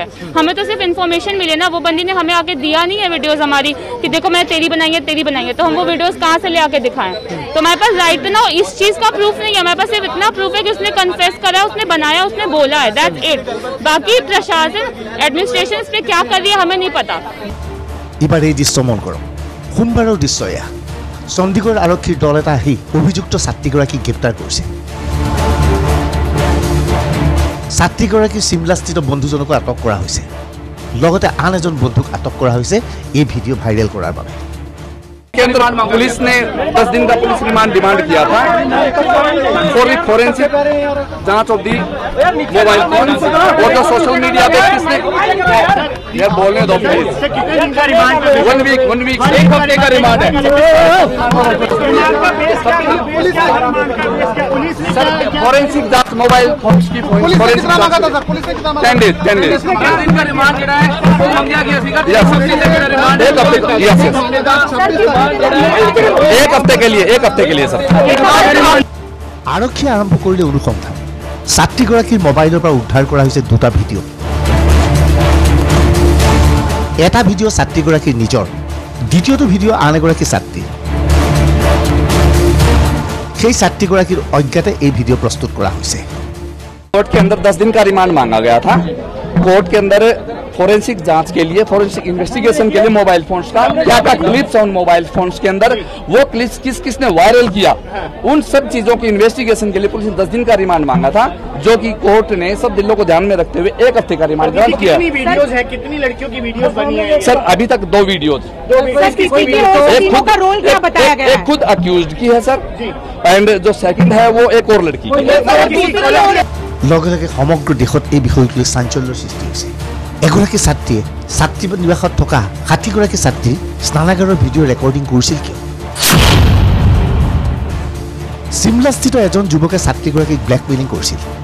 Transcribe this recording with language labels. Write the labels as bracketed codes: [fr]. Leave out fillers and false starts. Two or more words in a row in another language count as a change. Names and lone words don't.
[hi] हमें तो सिर्फ इन्फॉर्मेशन मिले ना, वो बंदी ने हमें आके दिया नहीं है वीडियोस हमारी कि देखो मैं तेरी बनाई है, तो हम वो वीडियोस कहाँ से ले आके दिखाएं? तो हमारे पास राइट ना इस चीज का प्रूफ नहीं है, हमारे पास सिर्फ इतना प्रूफ है कि उसने कन्फेस करा, उसने बनाया, उसने बोला है, [en] that's it. [hi] बाकी प्रशासन एडमिनिस्ट्रेशन इस पे क्या कर रही है हमें नहीं पता। [as] এবাৰ এই দৃশ্য মন কৰক, সোমবাৰৰ দৃশ্য এয়া। চণ্ডীগড় আৰক্ষীৰ দল এটা আহি অভিযুক্ত ছাত্ৰীগৰাকীক গ্ৰেপ্তাৰ কৰিছে। ছাত্ৰীগৰাকীৰ চিমলাস্থিত বন্ধুজনকো আটক কৰা হৈছে, লগতে আন এজন বন্ধুক আটক কৰা হৈছে এই [en] video viral [as] কৰাৰ বাবে। [hi] केंद्र पुलिस ने 10 दिन का पुलिस [en] remand demand [hi] किया था [en] for the forensic [hi] जांच [en] of the mobile phone [hi] और जो [en] social media [hi] पे किसने ये बोलने दो [en] one week [hi] 1 हफ्ते का रिमांड है सर। फोरेंसिक जांच [en] mobile phone [hi] की फोरेंसिक 10 डेज का रिमांड लेना है। एक हफ्ते के लिए सर। [as] আৰক্ষীয়ে আৰম্ভ কৰিলে অনুসন্ধান। ছাত্ৰীগৰাকীৰ মোবাইলৰ পৰা উদ্ধাৰ কৰা হৈছে 2টা ভিডিঅ'। এটা ভিডিঅ' ছাত্ৰীগৰাকীৰ নিজৰ, দ্বিতীয়টো ভিডিঅ' আন এগৰাকী ছাত্ৰী। সেই ছাত্ৰীগৰাকীৰ অজ্ঞাতে এই ভিডিঅ' प्रस्तुत কৰা হৈছে। [hi] कोर्ट के अंदर 10 दिन का रिमांड मांगा गया था। कोर्ट के अंदर फोरेंसिक जांच के लिए, [en] forensic investigation [hi] के लिए [en] mobile phones [hi] का क्या क्या क्लिप्स है उन [en] mobile phones [hi] के अंदर, वो क्लिप्स किसने वायरल किया, उन सब चीजों की इन्वेस्टिगेशन के लिए पुलिस ने 10 दिन का रिमांड मांगा था, जो कि कोर्ट ने सब दिलों को ध्यान में रखते हुए 1 हफ्ते का रिमांड ग्रांट किया। कितनी वीडियोस है, कितनी लड़कियों की वीडियोस बनी है सर? अभी तक 2 वीडियोज। एक खुद अक्यूज्ड की है सर, एंड जो सेकंड है वो एक और लड़की। [as] লগে লগে সমগ্ৰ দেশত এই বিষয়টো লৈ চাঞ্চল্যৰ সৃষ্টি হৈছে। এগৰাকী ছাত্ৰীয়ে ছাত্ৰী নিবাসত থকা 60গৰাকী ছাত্ৰীৰ স্নানাগাৰৰ [en] video recording [as] কৰিছিল কিয়? চিমলাস্থিত এজন যুৱকে ছাত্ৰীগৰাকীক ব্লেকমেইলিং কৰিছিল।